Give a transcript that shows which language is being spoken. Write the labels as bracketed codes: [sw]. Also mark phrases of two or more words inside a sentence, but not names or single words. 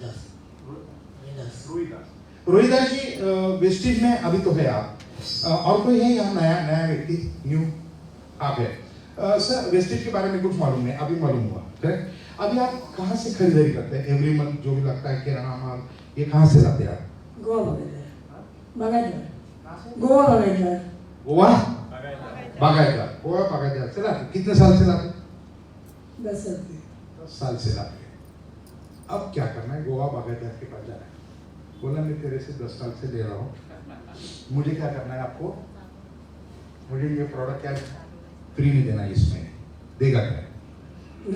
[hi] रोहिदास जी, वेस्टेज में अभी तो है आप, और कोई है यहाँ नया नया व्यक्ति, न्यू आप है। सर वेस्टेज के बारे में कुछ मालूम है, अभी मालूम हुआ, करेक्ट। अभी आप कहाँ से खरीदारी करते हैं? [en] every month [hi] जो भी लगता है किराना माल, ये कहाँ से लाते हैं आप? गोवा बागायतदार, गोवा बागायतदार, गोवा बागायतदार, गोवा बागायतदार से लाते। कितने साल से लाते? 10 साल से। 10 साल से लाते हैं। अब क्या करना है? गोवा बागायतदार के पास जाना है, बोला मैं तेरे से 10 साल से ले रहा हूँ, मुझे क्या करना है? आपको मुझे ये प्रोडक्ट क्या फ्री में देना है, इसमें देगा क्या?